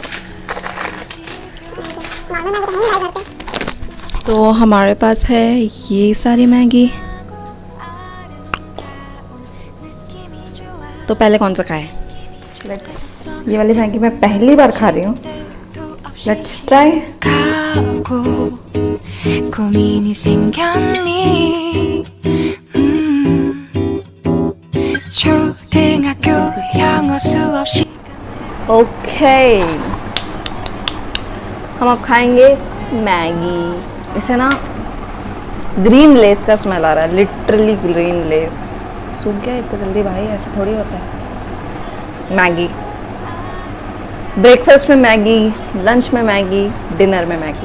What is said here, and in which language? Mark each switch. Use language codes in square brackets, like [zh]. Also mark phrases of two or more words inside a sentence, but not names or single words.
[hi] तो हमारे पास है ये सारी मैगी। तो पहले कौन सा खाए? लेट्स, ये वाली मैगी मैं पहली बार खा रही हूँ। [en] let's try. [ko] 가고 고민이 생겼니 초등학교 영어 수업 시 [hi] ओके हम अब खाएंगे मैगी। इसे ना ग्रीन लेस का स्मेल आ रहा है, लिटरली ग्रीन लेस। सूख गया इतना जल्दी भाई, ऐसा थोड़ी होता है। मैगी ब्रेकफास्ट में मैगी, लंच में मैगी, डिनर में मैगी।